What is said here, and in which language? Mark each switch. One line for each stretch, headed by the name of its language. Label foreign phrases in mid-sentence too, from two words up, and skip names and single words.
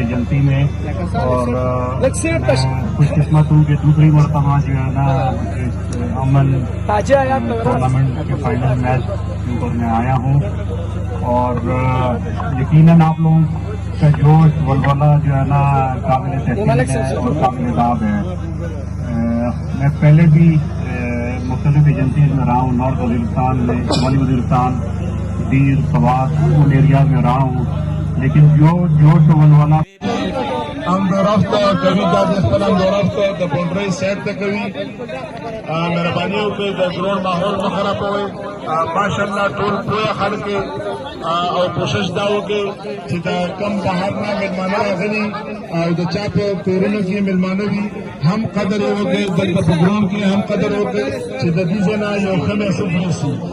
Urdu: ایجنسی میں، اور میں خوش قسمت ہوں کہ دوسری مرتبہ جو ہے نا امن ٹورنامنٹ کے فائنل میچ کے اوپر میں آیا ہوں، اور یقیناً آپ لوگوں کا جوش ولولہ جو ہے نا قابل تحسین ہے اور قابل داد ہے۔ میں پہلے بھی مختلف ایجنسیز میں رہا ہوں، نارتھ وزیرستان میں، شمالی وزیرستان، دیر، سوات، ان ایریاز میں رہا ہوں، لیکن جو جوش و ولولہ
Pashto: ہم دورافته کوي دا د خپل هم دورافته د باونډرۍ سایډ ته کوي۔ مهرباني وکړئ د ګراوند ماحول مه خرابوئ۔ ماشاءالله ټول پوهه خلک او کوشش دا وکړئ چې د کم بهر نه مېلمانه راغلي او د چا په کورونو کې مېلمانه وي هم قدر یې وکړئ، دلته په ګراوند کې هم قدر وکړئ چې د دې ځای نه یو ښه میسج رسي۔